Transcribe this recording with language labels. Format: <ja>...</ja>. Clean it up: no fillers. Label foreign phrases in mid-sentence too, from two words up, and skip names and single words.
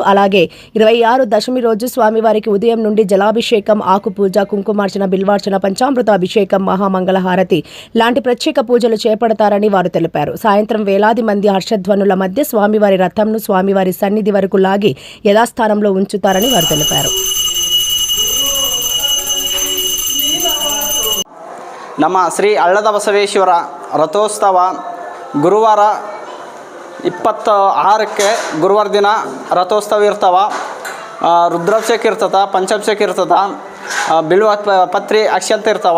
<te>అలాగే 26 దశమి రోజు స్వామివారికి ఉదయం నుండి జలాభిషేకం, ఆకు పూజ, కుంకుమార్చన, బిల్వార్చన, పంచామృత అభిషేకం, మహామంగళహారతి లాంటి ప్రత్యేక పూజలు చేపడతారని వారు తెలిపారు. సాయంత్రం వేలాది మంది హర్షధ్వనుల మధ్య స్వామివారి రథంను స్వామివారి సన్నిధి వరకు లాగి యథాస్థానంలో ఉంచుతారని వారు తెలిపారు.</te> <kn>ನಮ್ಮ ಶ್ರೀ ಹಳ್ಳದ ಬಸವೇಶ್ವರ ರಥೋತ್ಸವ ಗುರುವಾರ 26ಕ್ಕೆ ಗುರುವಾರ ದಿನ ರಥೋತ್ಸವ ಇರ್ತವೆ. ರುದ್ರಾಭಿಷೇಕ ಇರ್ತದೆ, ಪಂಚಾಭಿಷೇಕ ಇರ್ತದೆ, ಬಿಲ್ವ ಪತ್ರಿ ಅಕ್ಷಂತ ಇರ್ತವೆ.</kn>